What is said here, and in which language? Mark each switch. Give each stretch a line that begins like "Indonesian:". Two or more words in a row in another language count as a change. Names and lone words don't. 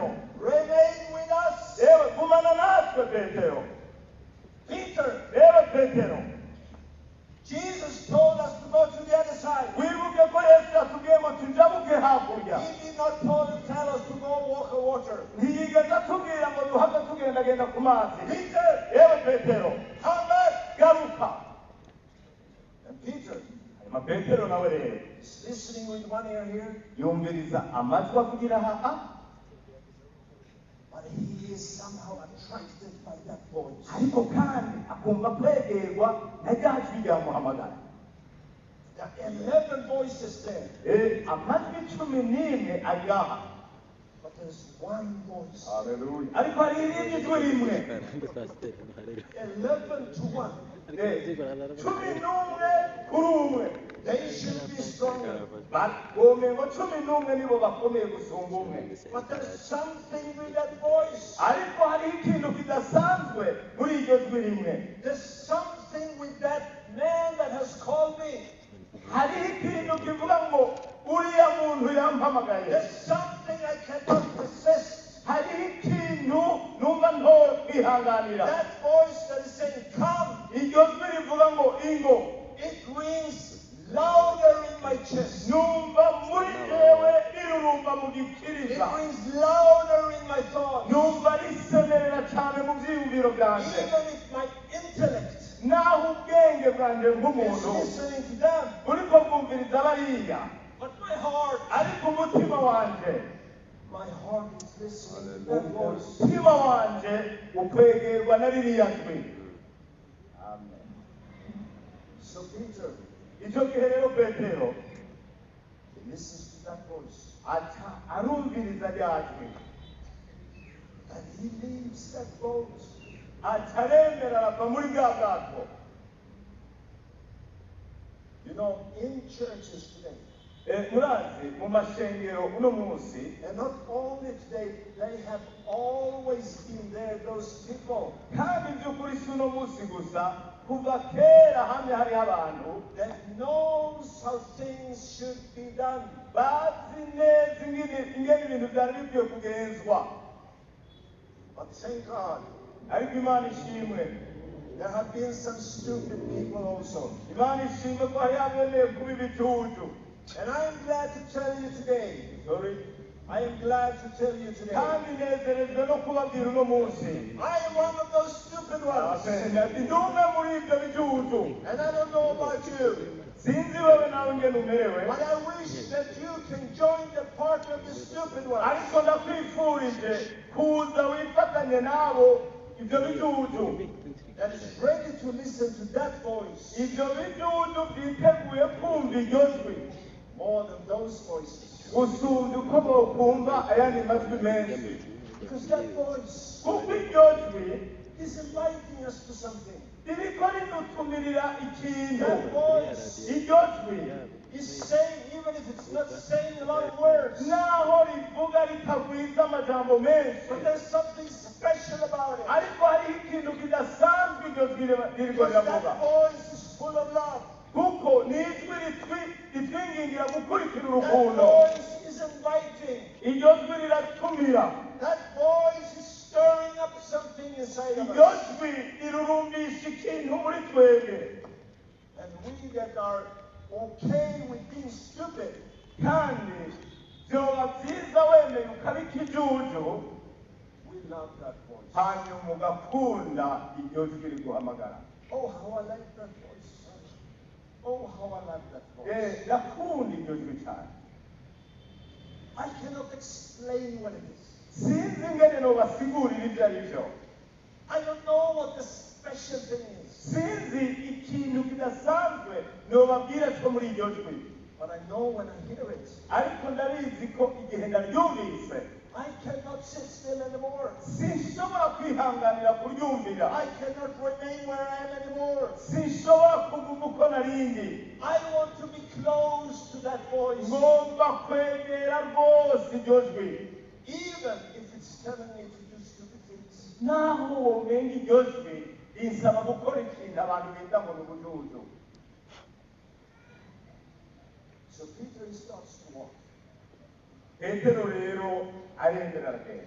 English: remain with us.
Kinyarwanda: yewe gumana natwe petero
English: Peter,
Kinyarwanda: yewe petero
English: Jesus told us to go to the other side.
Kinyarwanda: wibuke ko yesu yatubwiye ngo tujabuke hakurya
English: He did not tell us to go walk on water.
Kinyarwanda: ntiyigeze atubwira ngo duhave tugendagenda ku mazi
English: Peter,
Kinyarwanda: yewe petero
English: come back.
Kinyarwanda: garuka
English: And Peter
Kinyarwanda: hanyuma petero nawe rero
English: is listening with one ear here,
Kinyarwanda: yumviriza amajwi avugira aha
English: but he is somehow attracted by that voice.
Kinyarwanda: ariko kandi akumva kwegerwa na rya jwi ryamuhamagara
English: There are 11 voices there,
Kinyarwanda: amajwi 11 ari aha
English: but there's one voice.
Kinyarwanda: Haleluya. ariko hari irindi jwi rimwe
English: 11 to 1.
Kinyarwanda: 11 kuri umwe
English: They should be stronger.
Kinyarwanda: bagomeye ngo 11 nibo bakomeye gusumba umwe
English: But there's something with that voice.
Kinyarwanda: ariko hariho ikintu kidasanzwe muri iryo jwi rimwe
English: There's something with that man that has called me.
Kinyarwanda: hariho ikintu kivuga ngo uriya muntu yampamagaye
English: There's something I cannot resist.
Kinyarwanda: hariho ikintu numva ntoye kwihanganira
English: That voice that is saying, come,
Kinyarwanda: iryo jwi rivuga ngo ingo
English: it rings louder in my chest.
Kinyarwanda: numva muri jewe rirurumba mu
English: It
Kinyarwanda: gikiriza
English: rings louder in my thoughts.
Kinyarwanda: numva risemerera cyane mu byiyumviro byanjye
English: Even if my intellect
Kinyarwanda: naho ubwenge bwanjye
English: is
Kinyarwanda: bw'umuntu
English: listening to them,
Kinyarwanda: buriko bwumviriza bariya
English: but my heart
Kinyarwanda: ariko umutima wanje
English: is listening to that voice.
Kinyarwanda: umutima wanje ukwegerwa na ririya jwi amen
English: So Peter,
Kinyarwanda: icyo gihe rero petero
English: he listens to that voice.
Kinyarwanda: aca arumviriza rya jwi
English: And he leaves that boat.
Kinyarwanda: aca aremera arava muri bwa bwato
English: You know, in churches today,
Kinyarwanda: murazi mu mashengero uno munsi,
English: and not only today, they have always been there, those people
Kinyarwanda: kandi by'ukuri si uno munsi gusa, kuva kera hamwe hariho abantu
English: that knows how things should be done.
Kinyarwanda: bazi neza ingene ibintu byari bikwiye kugenzwa.
English: But thank God,
Kinyarwanda: Ariko Imana ishimwe,
English: there have been some stupid people also.
Kinyarwanda: Imana ishimwe ko hari abemeye kuba ibicucu.
English: And I am glad to tell you today, Sorry. I am glad to tell you today,
Kinyarwanda: Kandi nezerejwe no kubabwira uno munsi,
English: I am one of those stupid ones.
Kinyarwanda: ndi umwe muri ibyo bicucu.
English: And I don't know about you,
Kinyarwanda: Sinzi wewe nawe ingene umerewe,
English: but I wish that you can join the party of the stupid ones.
Kinyarwanda: ariko ndakwifurije kuza wifatanye nabo ibyo bicucu.
English: That is ready to listen to that voice
Kinyarwanda: Ibyo bicucu byiteguye kumva iryo jwi
English: more than those voices.
Kinyarwanda: gusumbya uko bokumva ayandi majwi menshi.
English: Because that voice
Kinyarwanda: Kuko iryo jwi
English: is inviting us to something.
Kinyarwanda: ririko ridutumirira ikintu.
English: That voice
Kinyarwanda: Iryo jwi
English: is saying, even if it's not saying a lot of words,
Kinyarwanda: naho rivuga ritagwiza amajambo menshi,
English: but there's something special about it.
Kinyarwanda: ariko hariho ikintu kidasanzwe iryo jwi ririko
English: Because
Kinyarwanda: riravuga.
English: that voice is full of love.
Kinyarwanda: Kuko ni ijwi ritwingingira gukurikira
English: That
Kinyarwanda: urukundo.
English: voice is inviting.
Kinyarwanda: Iryo jwi riratumira.
English: That voice is stirring up something inside of
Kinyarwanda: Iryo
English: us.
Kinyarwanda: jwi rirurumbisha ikintu muri twebwe.
English: And we that are okay with being stupid,
Kinyarwanda: Kandi vyoba vyiza wemeye ukaba ikijuju,
English: we love that voice.
Kinyarwanda: hanyuma ugakunda iryo jwi riguhamagara.
English: Oh, how I like that voice. Oh, how I like that voice.
Kinyarwanda: Ndakunda iryo jwi cyane.
English: I cannot explain what it is.
Kinyarwanda: Sinzi ingene nobasigurira ibyo ari byo.
English: I don't know what the special thing is.
Kinyarwanda: Sinzi ikintu kidasanzwe nobabwira cyo muri iryo jwi.
English: But I know when I hear it,
Kinyarwanda: Ariko ndabizi ko igihe ndaryumvise,
English: I cannot sit still anymore.
Kinyarwanda: sinshobora kwihanganira kuryumvira.
English: I cannot remain where I am anymore.
Kinyarwanda: Sinshobora kuguma uko narindi.
English: I want to be close to that voice,
Kinyarwanda: Ngomba kwegera rwose iryo jwi.
English: even if it's telling me to do stupid things.
Kinyarwanda: Naho womenga iryo jwi rinsaba gukora ikintu abantu bita ngo ni ubujuju.
English: So Peter starts to walk.
Kinyarwanda: Petero rero arengera aragenda.